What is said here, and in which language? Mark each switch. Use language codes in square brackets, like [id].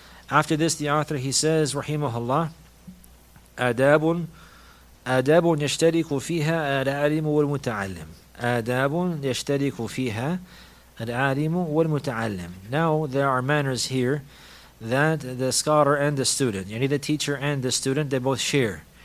[en] After this, the author, he says, rahimahullah, [ar] آداب يشترك فيها العالم والمتعلم. آداب يشترك فيها العالم والمتعلم. [en] Now there are manners here that the scholar and the student, the teacher and the student, they both share.